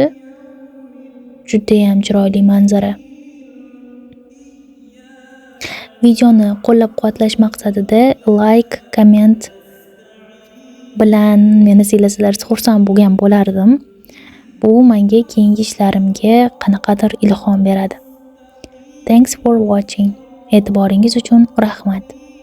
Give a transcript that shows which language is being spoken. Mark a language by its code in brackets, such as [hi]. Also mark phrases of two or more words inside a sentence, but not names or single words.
[uz] Juda ham chiroyli manzara. Videoni qo'llab-quvvatlash maqsadida like, komment bilan meni siylasalar xursand bo'lgan bo'lardim. Bu menga keyingi ishlarimga qanaqadir ilhom beradi. [en] Thanks for watching. [uz] E'tiboringiz uchun rahmat.